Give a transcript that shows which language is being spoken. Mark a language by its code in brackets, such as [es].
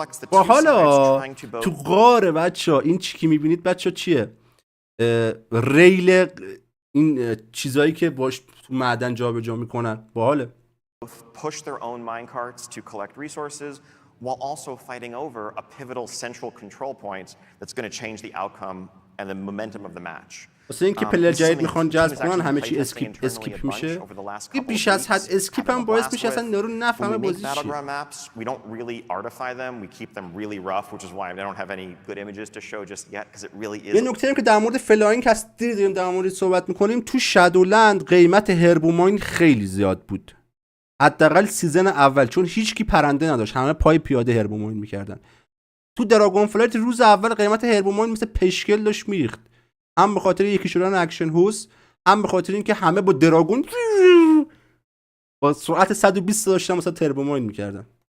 [fa] با حالا تو غار بچه‌ها این چی که میبینید بچه‌ها چیه؟ ریل این چیزایی که باش تو معدن جابجا میکنن. باحاله. [en] push their own minecarts to collect resources while also fighting over a pivotal central control point that's going to change the outcome and the momentum of the match. [fa] واسه اینکه پلیر جدید میخوان جذب کنن همه چی اسکیپ میشه. این بیش از حد اسکیپ هم باعث میشه اصلا یارو نفهمه بازی چیه. [en] We don't really artify them. We keep them really rough, which is why I don't have any good images to show just yet because it really is. [fa] یه نکته که در مورد فلاینگ هست دیدیم در مورد صحبت میکنیم، تو شادولند قیمت هربوماین خیلی زیاد بود. حداقل سیزن اول، چون هیچ کی پرنده نداشت، همه پای پیاده هربوماین میکردن. تو دراگون فلایت روز اول قیمت هربوماین مثل پشکل داشت میریخت، هم به خاطر یکی شدن اکشن هوس، هم به خاطر اینکه همه با دراگون با سرعت 120 داشتن مثلا هربوماین میکردن.